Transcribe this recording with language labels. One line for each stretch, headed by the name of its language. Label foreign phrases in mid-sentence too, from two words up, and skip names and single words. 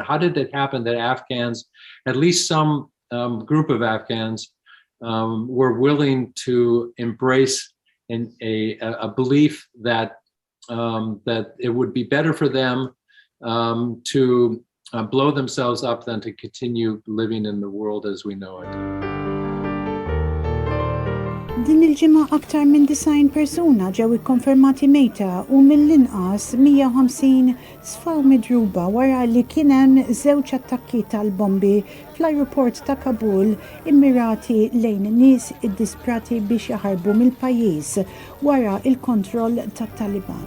English: How did it happen that Afghans, at least some group of Afghans, were willing to embrace a belief that it would be better for them to blow themselves up than to continue living in the world as we know it.
Maltese: Din il-ġimgħa aktar minn 90 persuna ġew ikkonfermati mejta u mill-inqas 150 sfaw midruba wara li kien hemm 2 attakki tal-bombi fl-ajruport ta' Kabul immirati lejn nies iddisprati biex jaħarbu mill-pajjiż wara il-kontroll tat-Taliban.